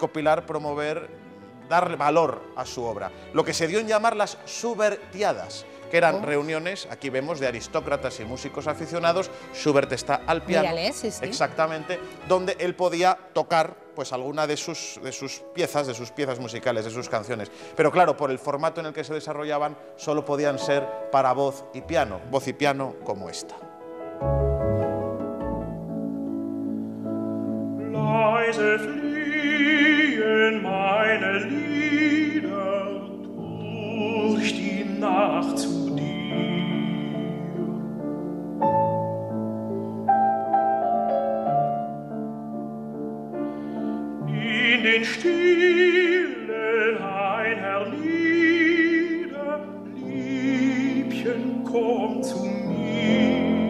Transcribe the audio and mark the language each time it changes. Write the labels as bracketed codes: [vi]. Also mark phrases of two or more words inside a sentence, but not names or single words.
[es] Para recopilar, promover dar valor a su obra, lo que se dio en llamar las Schubertiadas, que eran reuniones, aquí vemos, de aristócratas y músicos aficionados. Schubert está al piano, exactamente, donde él podía tocar pues alguna de sus piezas musicales, de sus canciones. Pero claro, por el formato en el que se desarrollaban, solo podían ser para voz y piano como esta. [de] Leise fliehen meine Lieder durch die Nacht zu dir. In den stillen ein Herrlieder, Liebchen, komm zu mir.